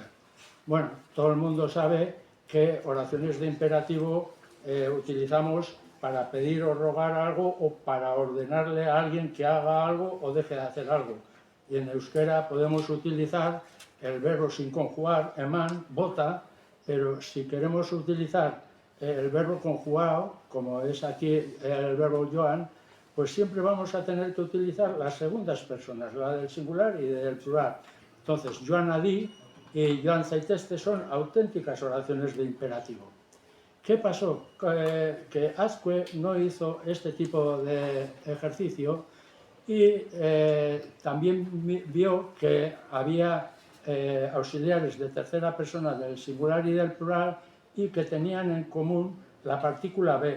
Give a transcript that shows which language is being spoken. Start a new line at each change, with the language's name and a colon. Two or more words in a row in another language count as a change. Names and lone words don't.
Spanish: Bueno, todo el mundo sabe que oraciones de imperativo utilizamos para pedir o rogar algo, o para ordenarle a alguien que haga algo o deje de hacer algo. Y en euskera podemos utilizar el verbo sin conjugar,
Basque: eman, bota,
Spanish: pero si queremos utilizar el verbo conjugado, como es aquí el verbo joan, pues siempre vamos a tener que utilizar las segundas personas, la del singular y del plural. Entonces,
Basque: joan adi
Spanish: y
Basque: joan zaitezte
Spanish: son auténticas oraciones de imperativo. ¿Qué pasó? Que Azkue no hizo este tipo de ejercicio, y también vio que había auxiliares de tercera persona del singular y del plural, y que tenían en común la partícula B.